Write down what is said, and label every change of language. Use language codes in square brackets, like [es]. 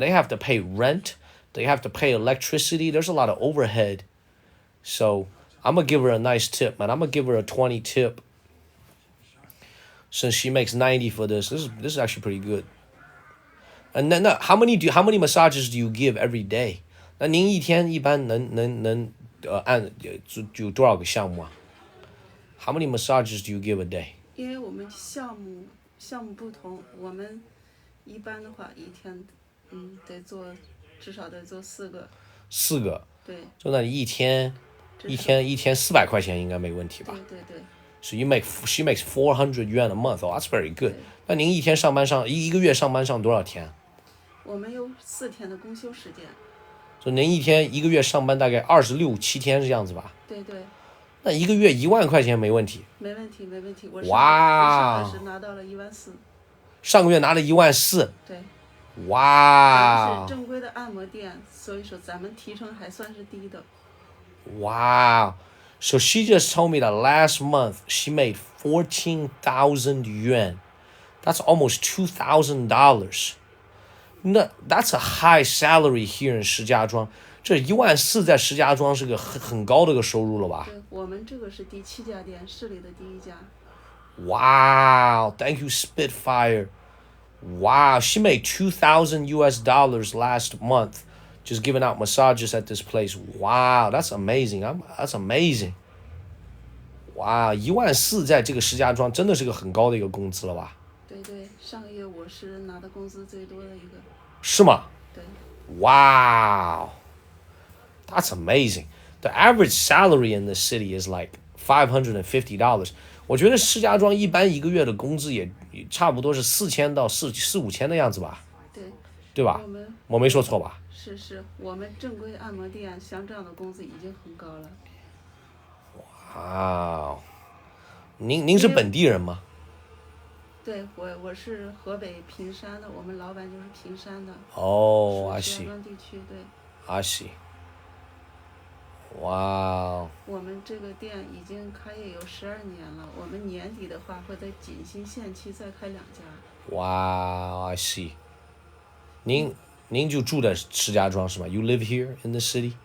[en] They have to pay rent. They have to pay electricity. There's a lot of overhead. So, I'm gonna give her a nice tip, man. I'm gonna give her a 20 tip. Since she makes 90 for this. This is actually pretty good. And then how many massages do you give every day? [zh] 那您一天一般能按有多少个项目啊？ [en] How many massages do you give a day? [zh] 因为我们项目不同，我们一般的话一天，至少得做4个。 4个。对。就那你一天400块钱应该没问题吧？对。 [en] So she makes 400 yuan a month. Oh, that's very good. 那您一个月上班上多少天？我们有4天的公休时间。所以您一个月上班大概26、7天这样子吧？对。那一个月1万块钱没问题。没问题。我哇！上个月拿到了1.4万。上个月拿了1.4万。对。哇！咱们是正规的按摩店，所以说咱们提成还算是低的。 Wow. So she just told me that last month she made 14,000 yuan. That's almost $2,000. That's a high salary here in 石家庄。 [zh] 这1.4万在石家庄是个很高的一个收入了吧？对，我们这个是第7家店，市里的第1家。 [en] Wow, thank you, Spitfire. Wow, she made $2,000 last month just giving out massages at this place. Wow, that's amazing. That's amazing. [zh] Wow, 1.4万在这个石家庄真的是个很高的一个工资了吧？对，上个月我是拿的工资最多的一个。是吗？对。 [en] Wow, that's amazing. The average salary in this city is like $550. [zh] 我觉得石家庄一般一个月的工资也差不多是4000到4、5千的样子吧？对吧？我没说错吧？是，我们正规按摩店像这样的工资已经很高了。哇，您是本地人吗？对，我是河北平山的，我们老板就是平山的。 [en] 哦，I see。 [zh] 石家庄地区，对。 [en] I see。 哇。 [zh] 我们这个店已经开业有12年了，我们年底的话会在锦新县区再开2家。 [en] 哇 ，I see。 [zh] 您就住在石家庄是吗 ？ [en] You live here in the city？